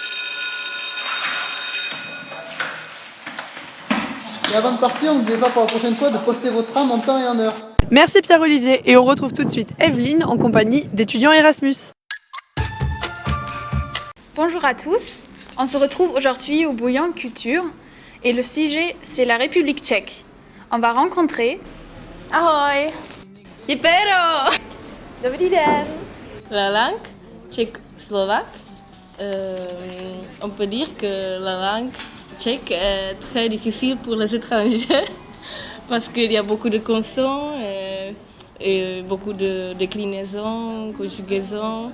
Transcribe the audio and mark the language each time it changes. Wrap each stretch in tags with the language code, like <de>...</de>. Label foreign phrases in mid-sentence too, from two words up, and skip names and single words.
<fr>Et avant de partir, n'oubliez pas pour la prochaine fois de poster votre tram en temps et en heure. Merci Pierre-Olivier et on retrouve tout de suite Evelyne en compagnie d'étudiants Erasmus. Bonjour à tous, on se retrouve aujourd'hui au Bouillon Culture et le sujet c'est la République tchèque. On va rencontrer...</fr> <cs>Ahoj! Jipero! Dobrý den!</cs> <fr>La langue tchèque-slovaque, on peut dire que la langue tchèque est très difficile pour les étrangers parce qu'il y a beaucoup de consonnes et beaucoup de déclinaisons, conjugaisons.</fr>